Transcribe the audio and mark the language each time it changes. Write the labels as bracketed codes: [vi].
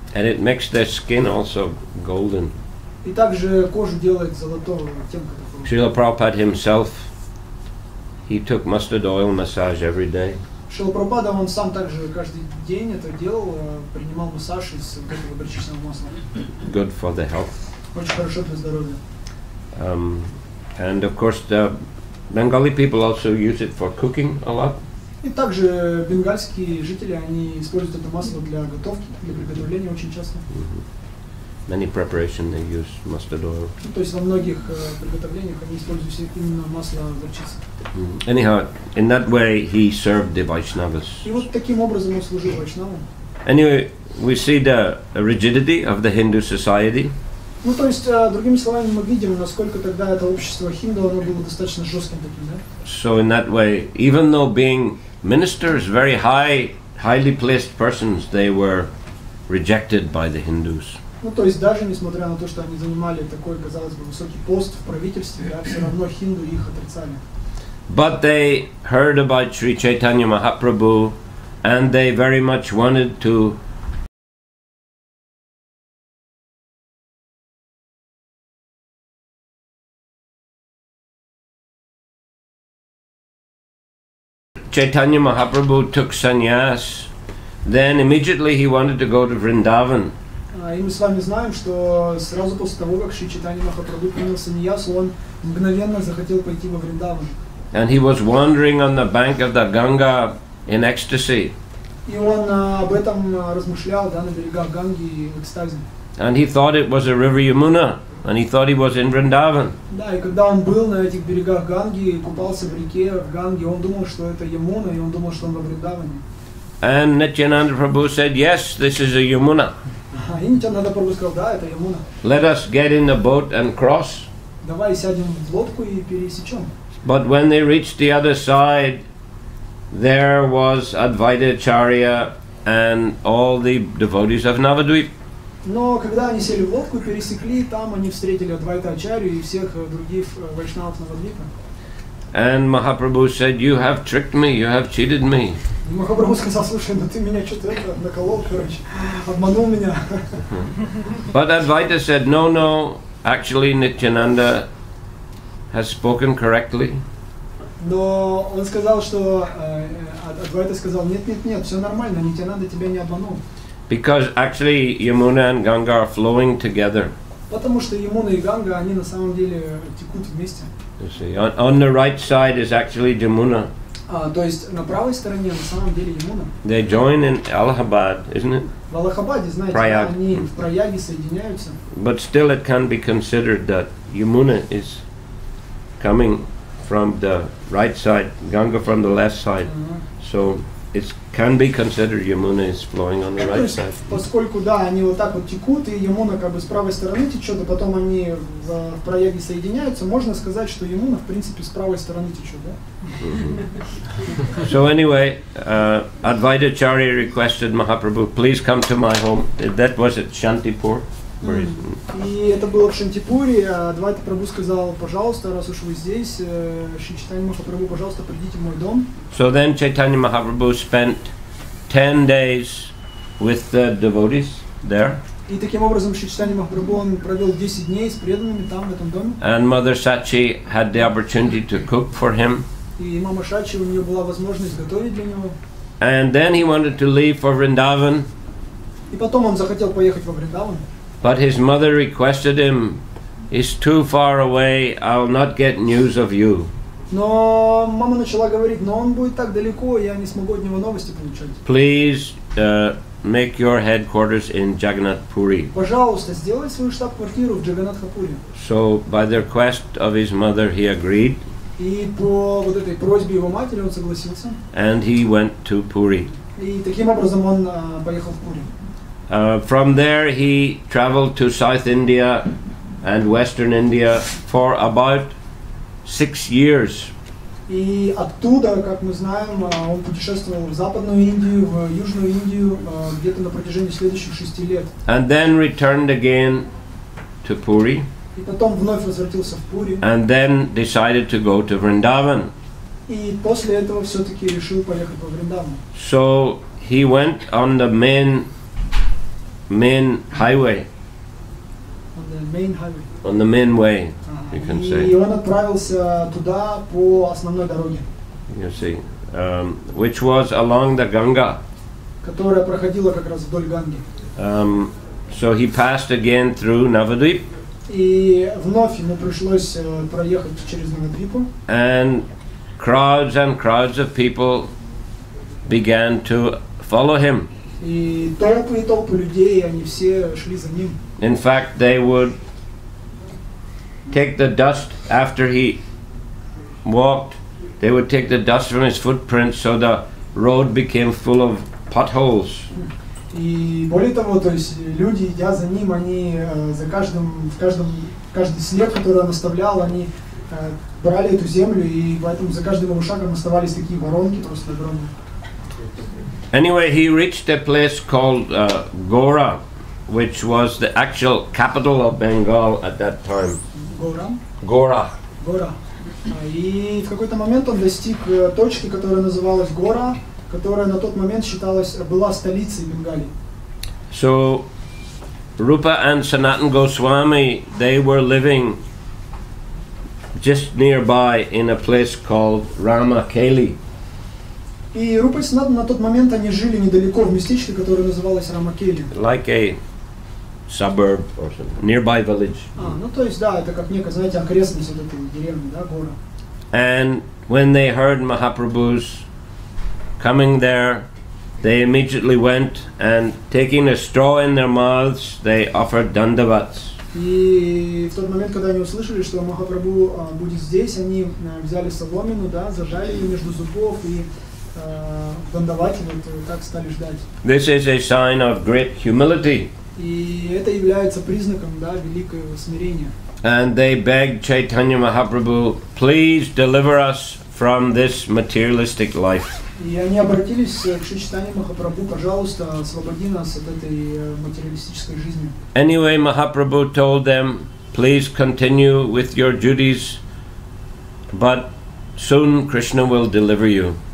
[en] And it makes their skin also golden. [ru] И также кожу делает золотого оттенка. [en] Srila Prabhupada himself, he took mustard oil massage every day. [ru] Шрила Прабхупада, он сам также каждый день это делал, принимал массаж из вот этого горчичного масла. [en] Good for the health. [ru] Очень хорошо для здоровья. [en] And of course the Bengali people also use it for cooking a lot. [ru] И также бенгальские жители, они используют это масло для готовки, для приготовления очень часто. [en] Many preparation they use mustard oil. [ru] То есть во многих приготовлениях они используют именно масло горчицы. [en] Anyhow, in that way he served the Vaishnavas. [ru] И вот таким образом он служил вайшнавам. [en] Anyway, we see the rigidity of the Hindu society. [ru] Ну, то есть, другими словами, мы видим, насколько тогда это общество хинду, оно было достаточно жестким таким, да? [en] So in that way, even though being ministers, very highly placed persons, they were rejected by the Hindus. [ru] Ну, то есть, даже несмотря на то, что они занимали такой, казалось бы, высокий пост в правительстве, да, все равно хинду их отрицали. [en] But they heard about Sri Chaitanya Mahaprabhu, and they very much wanted to Chaitanya Mahaprabhu took sannyas, then immediately he wanted to go to Vrindavan. [ru] И мы с вами знаем, что сразу после того, как Шри Чайтанья Махапрабху принял саньясу, он мгновенно захотел пойти во Вриндаван. [en] And he was wandering on the bank of the Ganga in ecstasy. [ru] И он об этом размышлял, да, на берегах Ганги в экстазе. [en] And he thought it was a river Yamuna, and he thought he was in Vrindavan. [ru] Да, и когда он был на этих берегах Ганги, купался в реке в Ганге, он думал, что это Ямуна, и он думал, что он во Вриндаване. [en] And Nityananda Prabhu said, yes, this is a Yamuna. [ru] И Нитянанда Прабху сказал, да, это Ямуна. [en] Let us get in the boat and cross. [ru] Давай сядем в лодку и пересечем. [en] But when they reached the other side, there was Advaita Acharya and all the devotees of Navadvip. [ru] Но когда они сели в лодку и пересекли, там они встретили Адвайта Ачарью и всех других вайшнавов Навадвипа. [en] And Mahaprabhu said, you have tricked me, you have cheated me. [ru] И Махапрабху сказал, слушай, ну ты меня что-то наколол, короче, обманул меня. [en] But Advaita said, no, actually Nityananda has spoken correctly. [ru] Но он сказал, что Адвайта сказал, нет, все нормально, Нитянанда тебя не обманул. [en] Because actually Yamuna and Ganga are flowing together. [ru] Потому что Ямуна и Ганга, они на самом деле текут вместе. [en] You see, on the right side is actually Jamuna. [ru] То есть на правой стороне на самом деле Ямуна. [en] They join in Allahabad, isn't it? [ru] В Аллахабаде, знаете, Праяг. они в Праяге соединяются. [en] But still it can be considered that Yamuna is coming from the right side, Ganga from the left side. So it can be considered Yamuna is flowing on the right side. [ru] Поскольку, да, они вот так вот текут, и Ямуна как бы с правой стороны течет, а потом они в Праяге соединяются, можно сказать, что Ямуна, в принципе, с правой стороны течет, да? [en] So anyway, Advaita Acharya requested Mahaprabhu, please come to my home. That was at Shantipur. [ru] И это было в Шантипуре, а Адвайта Прабху сказал, пожалуйста, раз уж вы здесь, Шри Чайтанья Махапрабху, пожалуйста, придите в мой дом. [en] So then Chaitanya Mahaprabhu spent 10 days with the devotees there. [ru] И таким образом Шри Чайтанья Махапрабху, он провел 10 дней с преданными там, в этом доме. [en] And Mother Sachi had the opportunity to cook for him. [ru] И мама Шачи, у нее была возможность готовить для него. [en] And then he wanted to leave for Vrindavan. [ru] И потом он захотел поехать во Вриндаван. [en] But his mother requested him, it's too far away, I'll not get news of you. [ru] Но мама начала говорить, но он будет так далеко, я не смогу от него новости получать. [en] Please make your headquarters in Jagannath Puri. [ru] Пожалуйста, сделай свою штаб-квартиру в Джаганнатхапуре. [en] So by the request of his mother he agreed. [ru] И по вот этой просьбе его матери он согласился. [en] And he went to Puri. [ru] И таким образом он поехал в Пури. [en] From there he traveled to South India and Western India for about 6 years. [ru] И оттуда, как мы знаем, он путешествовал в Западную Индию, в Южную Индию, где-то на протяжении следующих 6 лет. [en] And then returned again to Puri. [ru] И потом вновь возвратился в Пури. [en] and then decided to go to Vrindavan. [ru] И после этого все-таки решил поехать во Вриндаван. [en] So he went on the main highway, On the main highway. on the main way, you can [ru] И [en] say. [ru] он отправился туда по основной дороге, [en] You see, which was along the Ganga. [ru] которая проходила как раз вдоль Ганги. [en] So he passed again through Navadvip, [ru] И вновь ему пришлось проехать через Навадвипу. [en] and crowds of people began to follow him. [ru] И толпы людей, они все шли за ним. [en] In fact, they would take the dust after he walked. They would take the dust from his footprints, so the road became full of potholes. [ru] И более того, то есть люди, идя за ним, они каждый след, который он оставлял, они брали эту землю, и поэтому за каждым его шагом оставались такие воронки просто огромные. [en] Anyway, he reached a place called Gora, which was the actual capital of Bengal at that time. Gora. [ru] И в какой-то момент он достиг точки, которая называлась Гора, которая на тот момент была столицей Бенгалии. [en] So Rupa and Sanatana Goswami, they were living just nearby in a place called Ramakeli. [ru] И Рупа и Санатана на тот момент они жили недалеко в местечке, которое называлось Рамакели. [en] Like a suburb or something, nearby village. [ru] Ну то есть да, это как некая, знаете, окрестность вот этой деревни, да, Гора. [en] And when they heard Mahaprabhu's coming there, they immediately went and taking a straw in their mouths, they offered dandavats. [ru] И в тот момент, когда они услышали, что Махапрабху будет здесь, они взяли соломину, да, зажали ее между зубов и дандавати, вот так стали ждать. [en] This is a sign of great humility. [ru] И это является признаком, да, великого смирения. [en] And they begged Chaitanya Mahaprabhu, please deliver us from this materialistic life. [ru] И они обратились к Чайтанье Махапрабху, пожалуйста, освободи нас от этой материалистической жизни. [en] Anyway, Mahaprabhu told them, please continue with your duties, but soon Krishna will deliver you.